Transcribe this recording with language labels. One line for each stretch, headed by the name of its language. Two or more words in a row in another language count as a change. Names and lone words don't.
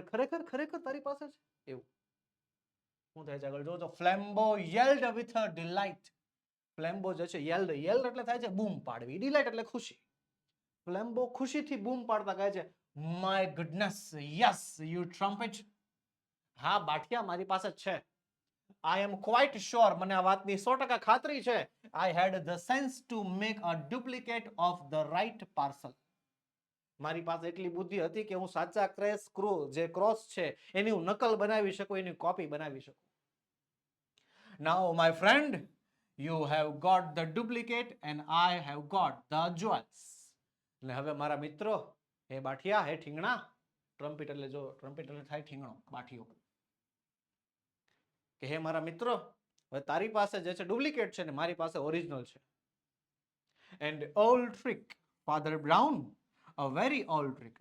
Gujarati: ખરેખર ખરેખર તારી પાસે છે એવું. શું થાય છે આગળ જો?
English: Flambeau yelled with a delight.
Gujarati: ફ્લેમ્બો જે છે યેલ્ડ એટલે થાય છે બૂમ પાડવી, ડિલાઇટ એટલે ખુશી. ફ્લેમ્બો ખુશીથી બૂમ પાડતા કહે છે,
English: My goodness, yes you trumpet.
Gujarati: હા બાઠિયા મારી પાસે છે.
English: I am quite sure,
Gujarati: મને આ વાતની 100% ખાતરી છે.
English: I had the sense to make a duplicate of the right parcel.
Gujarati: મારી પાસે એટલી બુદ્ધિ હતી કે હું સાચા ક્રોસ છે એની હું નકલ બનાવી શકું, એની કોપી બનાવી શકું.
English: Now my friend, you have got the duplicate and I have got the jewels.
Gujarati: ને હવે મારા મિત્રો, હે બાઠિયા, હે ઠીંગણા, ટ્રમ્પેટ એટલે જો ટ્રમ્પેટ એટલે થાય ઠીંગણો, બાઠિયો, કે હે મારા મિત્રો, હવે તારી પાસે જે છે ડુપ્લિકેટ છે ને મારી પાસે ઓરિજિનલ છે.
English: And old trick, Father Brown, a very old trick.